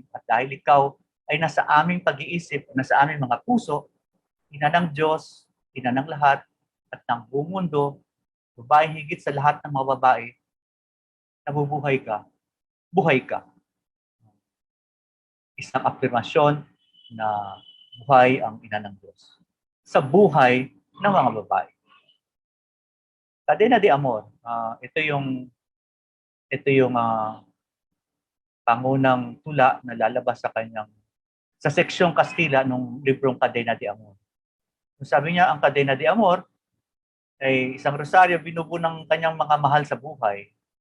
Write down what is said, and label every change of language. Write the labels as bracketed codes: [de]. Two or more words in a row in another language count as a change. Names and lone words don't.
[tl] At dahil ikaw ay nasa aming pag-iisip, nasa aming mga puso, ina ng Diyos, ina ng lahat, at ng buong mundo, babae higit sa lahat ng mga babae, nabubuhay ka, buhay ka. Isang afirmasyon na buhay ang ina ng Diyos sa buhay ng mga babae. Cadena de Amor, ito yung pangunang tula na lalabas sa seksyong Kastila nung librong Cadena de Amor. Sabi niya, ang Cadena de Amor ay isang rosaryo binubuo ng kanyang mga mahal sa buhay.